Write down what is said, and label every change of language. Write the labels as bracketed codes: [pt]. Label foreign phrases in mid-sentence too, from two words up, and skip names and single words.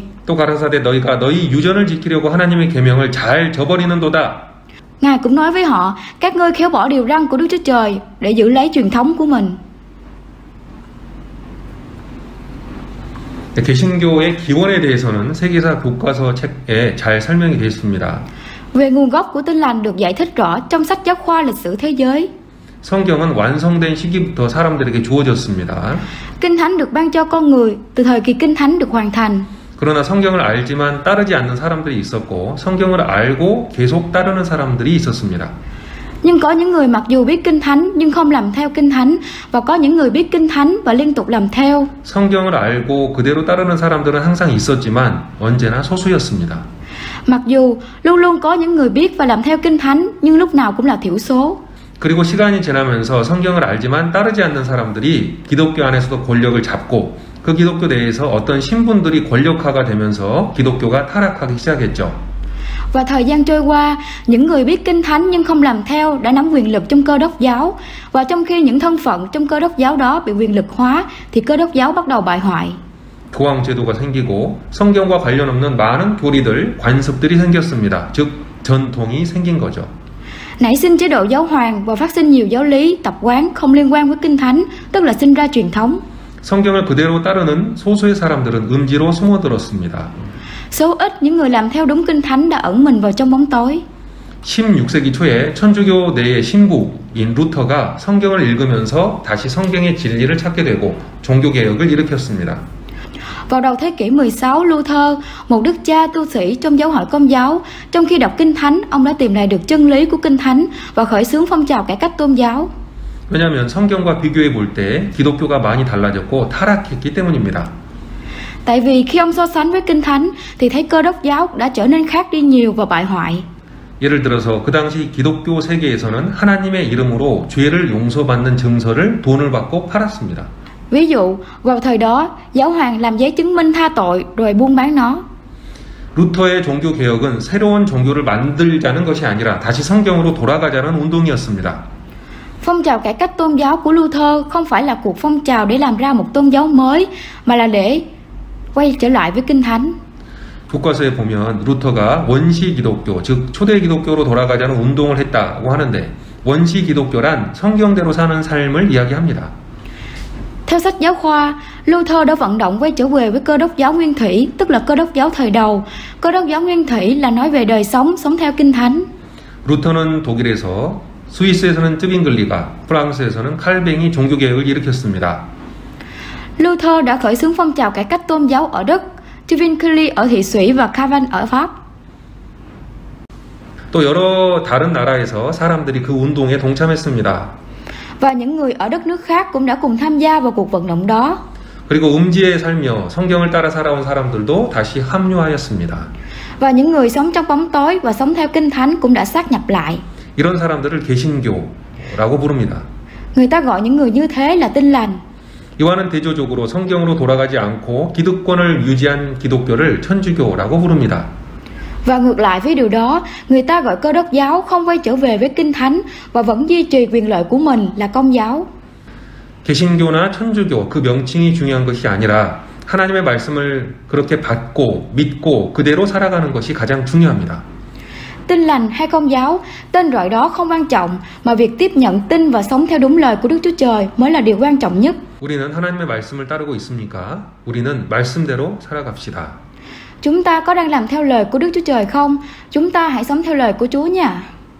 [ko] 또 가라사대 너희가 너희 유전을 지키려고 하나님의 계명을 잘 저버리는도다. [vi] Ngài cũng nói với họ, các ngươi khéo bỏ điều răn của Đức Chúa Trời để giữ lấy truyền thống của mình. [ko] 개신교의 기원에 대해서는 세계사 교과서 책에 잘 설명이 되어 있습니다. [vi] Về nguồn gốc của Tin lành được giải thích rõ trong sách giáo khoa lịch sử thế giới. [ko] 성경은 완성된 시기부터 사람들에게 주어졌습니다. [vi] Kinh Thánh được ban cho con người từ thời kỳ Kinh Thánh được hoàn thành. [ko] 그러나 성경을 알지만 따르지 않는 사람들이 있었고 성경을 알고 계속 따르는 사람들이 있었습니다. [vi] Nhưng có những người mặc dù biết Kinh Thánh nhưng không làm theo Kinh Thánh, và có những người biết Kinh Thánh và liên tục làm theo. [ko] 성경을 알고 그대로 따르는 사람들은 항상 있었지만 언제나 소수였습니다. [vi] Mặc dù luôn luôn có những người biết và làm theo Kinh Thánh, nhưng lúc nào cũng là thiểu số. [ko] 그리고 시간이 지나면서 성경을 알지만 따르지 않는 사람들이 기독교 안에서도 권력을 잡고 그 기독교 내에서 어떤 신분들이 권력화가 되면서 기독교가 타락하기 시작했죠. [vi] Và thời gian trôi qua, những người biết Kinh Thánh nhưng không làm theo đã nắm quyền lực trong Cơ Đốc giáo, và trong khi những thân phận trong Cơ Đốc giáo đó bị quyền lực hóa thì Cơ Đốc giáo bắt đầu bại hoại. [ko] 교황 제도가 생기고 성경과 관련 없는 많은 교리들, 관습들이 생겼습니다. 즉 전통이 생긴 거죠. [vi] Nảy sinh chế độ giáo hoàng và phát sinh nhiều giáo lý, tập quán không liên quan với Kinh Thánh, tức là sinh ra truyền thống. [ko] 성경을 그대로 따르는 소수의 사람들은 음지로 숨어들었습니다. [vi] Số ít những người làm theo đúng Kinh Thánh đã ẩn mình vào trong bóng tối. [ko] 16세기 초에 천주교 내의 신부인 루터가 성경을 읽으면서 다시 성경의 진리를 찾게 되고 종교개혁을 일으켰습니다. [vi] Vào đầu thế kỷ 16, Luther, một đức cha tu sĩ trong giáo hội Công giáo, trong khi đọc Kinh Thánh, ông đã tìm lại được chân lý của Kinh Thánh và khởi xướng phong trào cải cách tôn giáo. [ko] 왜냐하면 성경과 비교해 볼 때 기독교가 많이 달라졌고 타락했기 때문입니다. [vi] Tại vì khi ông so sánh với Kinh Thánh thì thấy Cơ Đốc giáo đã trở nên khác đi nhiều và bại hoại. [ko] 예를 들어서 그 당시 기독교 세계에서는 하나님의 이름으로 죄를 용서받는 증서를 돈을 받고 팔았습니다. [vi] Ví dụ, vào thời đó, giáo hoàng làm giấy chứng minh tha tội rồi buôn bán nó. [ko] 루터의 종교 개혁은 새로운 종교를 만들자는 것이 아니라 다시 성경으로 돌아가자는 운동이었습니다. [vi] Phong trào cải cách tôn giáo của Luther không phải là cuộc phong trào để làm ra một tôn giáo mới, mà là để quay trở lại với Kinh Thánh. [ko] 교과서에 보면 루터가 원시 기독교, 즉 초대 기독교로 돌아가자는 운동을 했다고 하는데 원시 기독교란 성경대로 사는 삶을 이야기합니다. [vi] Theo sách giáo khoa, Luther đã vận động quay trở về với Cơ đốc giáo nguyên thủy, tức là Cơ đốc giáo thời đầu. Cơ đốc giáo nguyên thủy là nói về đời sống, sống theo Kinh Thánh. [ko] 루터는 독일에서, 스위스에서는 뜨빙글리가, 프랑스에서는 칼뱅이 종교개혁을 일으켰습니다. [vi] Luther đã khởi xướng phong trào cải cách tôn giáo ở Đức, Zwingli ở Thụy Sĩ và Calvin ở Pháp. [ko] 또 여러 다른 나라에서 사람들이 그 운동에 동참했습니다. [vi] Và những người ở đất nước khác cũng đã cùng tham gia vào cuộc vận động đó. [ko] 그리고 음지에 살며 성경을 따라 살아온 사람들도 다시 합류하였습니다. [vi] Và những người sống trong bóng tối và sống theo Kinh Thánh cũng đã sát nhập lại. [ko] 이런 사람들을 개신교라고 부릅니다. [vi] Người ta gọi những người như thế là Tin lành. [ko] 이와는 대조적으로 성경으로 돌아가지 않고 기득권을 유지한 기독교를 천주교라고 부릅니다. [vi] Và ngược lại với điều đó, người ta gọi Cơ đốc giáo không quay trở về với Kinh Thánh và vẫn duy trì quyền lợi của mình là Công giáo. [ko] 개신교나 천주교 그 명칭이 중요한 것이 아니라 하나님의 말씀을 그렇게 받고 믿고 그대로 살아가는 것이 가장 중요합니다. [vi] Tin lành hay Công giáo, tên gọi đó không quan trọng, mà việc tiếp nhận tin và sống theo đúng lời của Đức Chúa Trời mới là điều quan trọng nhất. [ko] 우리는 하나님의 말씀을 따르고 있습니까? 우리는 말씀대로 살아갑시다. [vi] Chúng ta có đang làm theo lời của Đức Chúa Trời không? Chúng ta hãy sống theo lời của Chúa nha.